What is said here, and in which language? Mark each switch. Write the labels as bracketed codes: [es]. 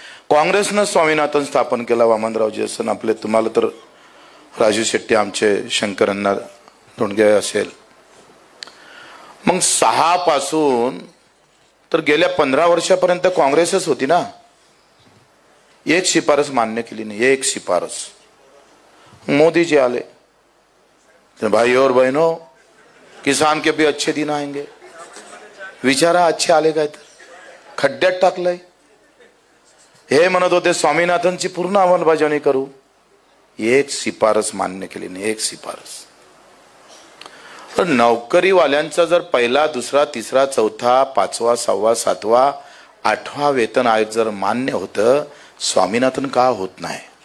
[mr] काँग्रेसनं स्वामीनाथन स्थापन केला. वामनरावजी असन आपले, तुम्हाला तर राजू शेट्टी आमचे, शंकरांना धोंडगे असेल. मग 6 पासून तर गेल्या 15 वर्षापर्यंत काँग्रेसच होती ना. एक शिफारस मान्य केली नाही, एक शिफारस. मोदी जी आले, [hi] भाई और बहनों, किसान के भी अच्छे दिन आएंगे. [mr] विचारा अच्छे आले काय तर खड्ड्यात टाकलंय. हे म्हणत होते स्वामीनाथनची पूर्ण अंमलबजावणी करू, एक शिफारस मान्य केली नाही, एक शिफारस. तर नोकरीवाल्यांचा जर पहिला, दुसरा, तिसरा, चौथा, 5वा, 6वा, 7वा, 8वा वेतन आयोग जर मान्य होतं, स्वामीनाथन का होत नाही?